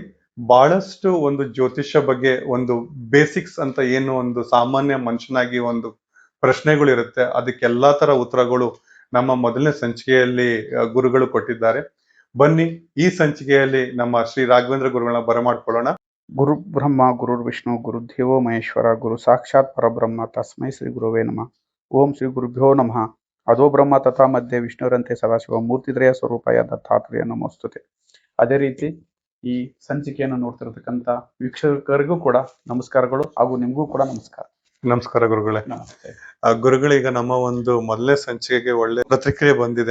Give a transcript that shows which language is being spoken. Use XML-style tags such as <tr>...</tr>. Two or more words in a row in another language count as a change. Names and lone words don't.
<kn>ಬಹಳಷ್ಟು ಒಂದು ಜ್ಯೋತಿಷ್ಯ ಬಗ್ಗೆ ಒಂದು ಬೇಸಿಕ್ಸ್ ಅಂತ ಏನು ಒಂದು ಸಾಮಾನ್ಯ ಮನುಷ್ಯನಾಗಿ ಒಂದು ಪ್ರಶ್ನೆಗಳು ಇರುತ್ತೆ, ಅದಕ್ಕೆಲ್ಲಾ ತರ ಉತ್ತರಗಳು ನಮ್ಮ ಮೊದಲನೇ ಸಂಚಿಕೆಯಲ್ಲಿ ಗುರುಗಳು ಕೊಟ್ಟಿದ್ದಾರೆ. ಬನ್ನಿ ಈ ಸಂಚಿಕೆಯಲ್ಲಿ ನಮ್ಮ ಶ್ರೀ ರಾಘವೇಂದ್ರ ಗುರುಗಳನ್ನ ಬರಮಾಡ್ಕೊಳ್ಳೋಣ.</kn> <sa>ಗುರು ಬ್ರಹ್ಮ ಗುರು ವಿಷ್ಣು ಗುರು ದೇವೋ ಮಹೇಶ್ವರ ಗುರು ಸಾಕ್ಷಾತ್ ಪರಬ್ರಹ್ಮ ತಸ್ಮೈ ಶ್ರೀ ಗುರುವೇ ನಮಃ. ಓಂ ಶ್ರೀ ಗುರುಭ್ಯೋ ನಮಃ. ಅದೋ ಬ್ರಹ್ಮ ತಥಾ ಮಧ್ಯೆ ವಿಷ್ಣುರಂತೆ ಸದಾಶಿವ ಮೂರ್ತಿದ್ರಯ ಸ್ವರೂಪಾಯ ದತ್ತಾತ್ರೇಯ ನಮೋಸ್ತುತೆ.</sa> <kn>ಅದೇ ರೀತಿ ಈ ಸಂಚಿಕೆಯನ್ನು ನೋಡ್ತಿರತಕ್ಕಂತ ವೀಕ್ಷಕರಿಗೂ ಕೂಡ ನಮಸ್ಕಾರಗಳು, ಹಾಗೂ ನಿಮಗೂ ಕೂಡ ನಮಸ್ಕಾರ. ನಮಸ್ಕಾರ ಗುರುಗಳೇ. ಗುರುಗಳೀಗ ನಮ್ಮ ಒಂದು ಮೊದಲನೇ ಸಂಚಿಕೆಗೆ ಒಳ್ಳೆ ಪ್ರತಿಕ್ರಿಯೆ ಬಂದಿದೆ.</kn>